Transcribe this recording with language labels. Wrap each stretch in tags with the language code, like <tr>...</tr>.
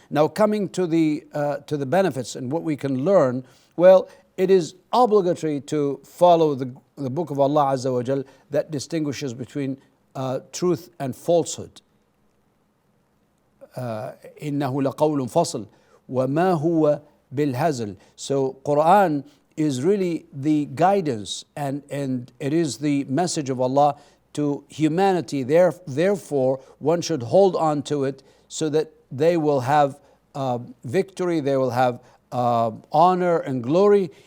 <en>Now, coming to the benefits and what we can learn. Well, it is obligatory to follow the book of Allah Azza wa Jal that distinguishes between truth and falsehood.</en> <ar>إنه لقول فصل وما هو بالهزل.</ar> <en>So Quran is really the guidance, and it is the message of Allah to humanity. Therefore, one should hold on to it so that they will have victory, they will have honor and glory.</en>